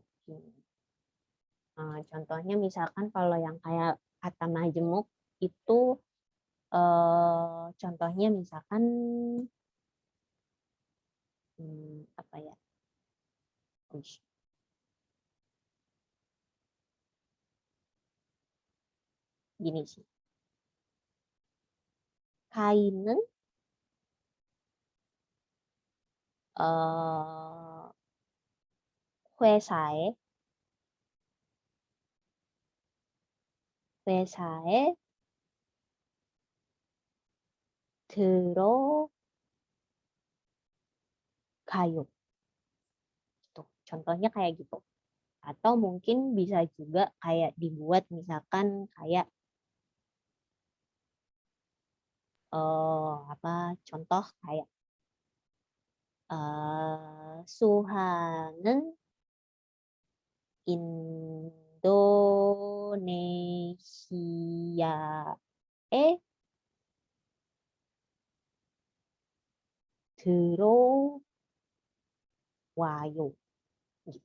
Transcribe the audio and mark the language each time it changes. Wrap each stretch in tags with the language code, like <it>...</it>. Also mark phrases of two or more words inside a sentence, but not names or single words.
<id>Contohnya misalkan kalau yang kayak kata majemuk itu contohnya misalkan apa ya? Gini sih.</id> <ko>Kain은 회사에 들어가요.</ko> <id>Gitu. Contohnya kayak gitu. Atau mungkin bisa juga kayak dibuat misalkan kayak apa contoh kayak</id> <ko>Suha는 Indonesia에 들어와요</ko> <id>gitu.</id>